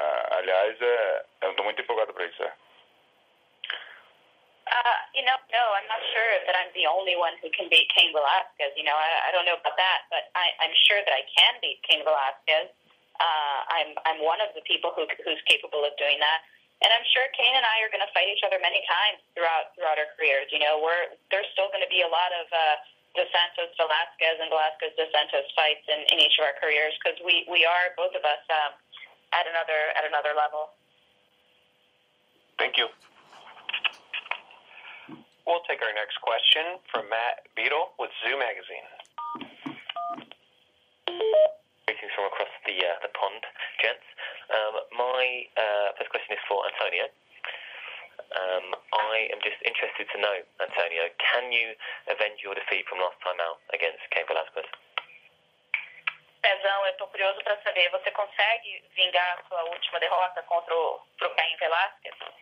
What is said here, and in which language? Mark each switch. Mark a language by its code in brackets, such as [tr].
[pt] Aliás, eu estou muito empolgado para isso. [en] No, I'm not sure that I'm the only one who can beat Cain Velasquez. I don't know about that, but I'm sure that I can beat Cain Velasquez. I'm one of the people who's capable of doing that. And I'm sure Cain and I are going to fight each other many times throughout our careers. There's still going to be a lot of Dos Santos Velasquez and Velasquez Dos Santos fights in each of our careers, because we are, both of us, at another level. Thank you. We'll take our next question from Matt Beadle with Zoo Magazine. Greetings from across the pond, gents. My first question is for Antonio. I am just interested to know, Antonio, can you avenge your defeat from last time out against Cain Velasquez? [pt] Pezão, eu tô curioso para saber, você consegue vingar a sua última derrota contra o Cain Velasquez?